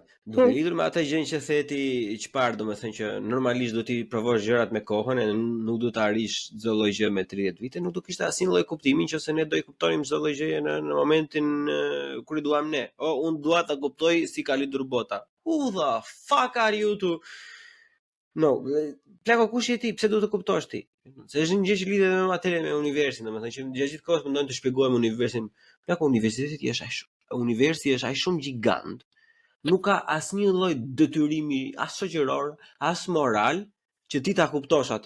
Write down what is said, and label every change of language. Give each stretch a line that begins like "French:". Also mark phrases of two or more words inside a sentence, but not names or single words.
Albanian: Duke lidhur me atë gjën që theti çfarë, domethënë që normalisht do ti provosh gjërat me kohën e nuk do të arrish çdo lloj gjë me 30 vite, nuk do kishte asnjë lloj kuptimi nëse ne do i kuptonim çdo lloj gjëje në momentin kur i duam ne. Unë dua ta kuptoj si ka lidhur bota.
English: Who the fuck are you to? No,
Albanian: plako kush je ti? Pse do të kuptosh ti? Se është një gjë që lidhet me materien, me universin, domethënë që gjatë gjithë kohës mundon të shpjegojmë universin. Plako universiteti është aq universi është aq shumë gjigant. Nuk ka asnjë lloj detyrimi as shoqëror, as moral që ti ta kuptosh atë.